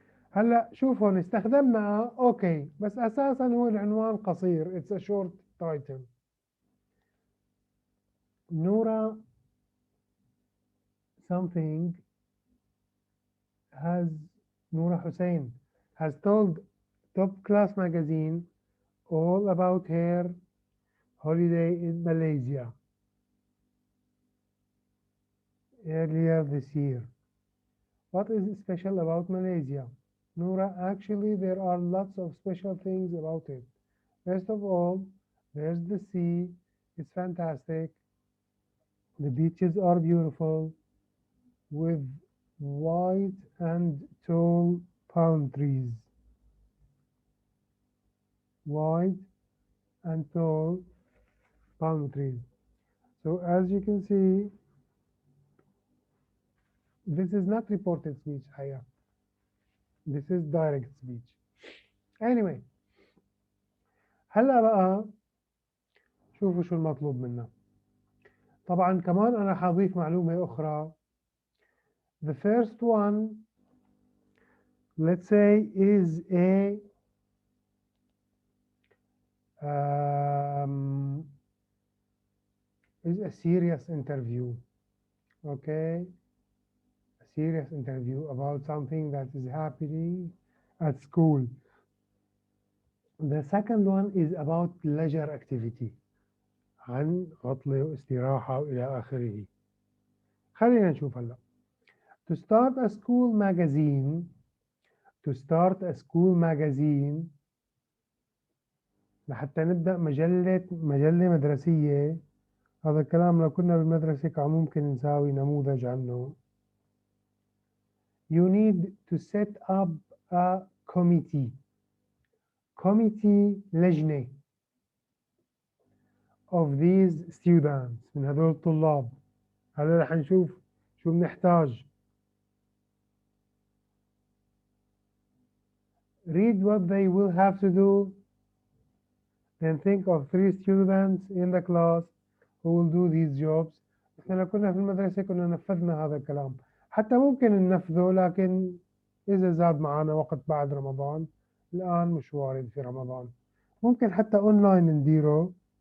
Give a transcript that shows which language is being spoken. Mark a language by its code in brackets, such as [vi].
[ar] هلا شوف هون استخدمنا اوكي بس اساسا هو العنوان قصير. [en] It's a short title. Noura something has Noura Hussein has told Top Class magazine all about her holiday in Malaysia earlier this year. What is special about Malaysia? Noura, actually there are lots of special things about it. First of all, there's the sea. It's fantastic. The beaches are beautiful with white and tall palm trees. White and tall palm trees. So as you can see, this is not reported speech, Haya. This is direct speech. [ar] anyway هلا بقى شوفوا شو المطلوب منا. طبعا كمان أنا حضيف معلومة أخرى. [en] The first one, let's say, is a serious interview. Okay, a serious interview about something that is happening at school. The second one is about leisure activity, [ar] عن عطلة واستراحة وإلى آخره. خلينا نشوف هلا. [en] To start a school magazine, to start a school magazine [ar] لحتى نبدأ مجلة مدرسية. هذا الكلام لو كنا بالمدرسة كان ممكن نساوي نموذج عنه. [en] You need to set up a committee. Committee لجنة of these students [ar] من هذول الطلاب. هلا رح نشوف شو بنحتاج. [en] Read what they will have to do. Then think of 3 students in the class who will do these jobs. [ar] احنا لو كنا في المدرسة كنا نفذنا هذا الكلام. حتى ممكن ننفذه لكن إذا زاد معنا وقت بعد رمضان. الآن مش وارد في رمضان. ممكن حتى أونلاين نديره.